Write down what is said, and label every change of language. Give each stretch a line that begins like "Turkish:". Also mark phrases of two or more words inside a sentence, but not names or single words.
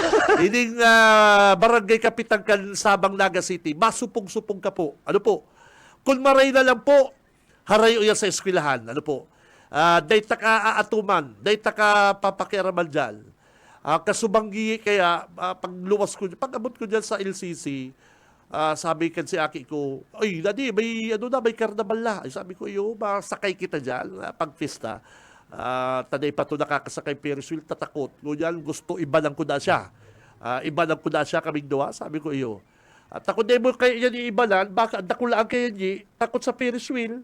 Bikol: Hindi barangay kapitan kan Sabang Naga City, masupong-supong ka po. Ano po? Kung maray na lang po, harayo yan sa eskwelahan. Ano po? Day taka aatuman, day taka papakiraman dyan. Kasubanggi kaya, pagluwas ko, pag-abot ko dyan sa LCC, sabi kan si Aki ko, ay, Daddy, may karnaval na. Ay, sabi ko, masakay kita dyan, pag-pista. Taday pa ito nakakasakay Ferris wheel, tatakot. Ngunyan, gusto ibalang ko na siya. Ibalang ko na siya kaming doha, sabi ko iyo. At takot na mo kayo yan iibalan, baka dakulaan kayo niya, takot sa Ferris wheel.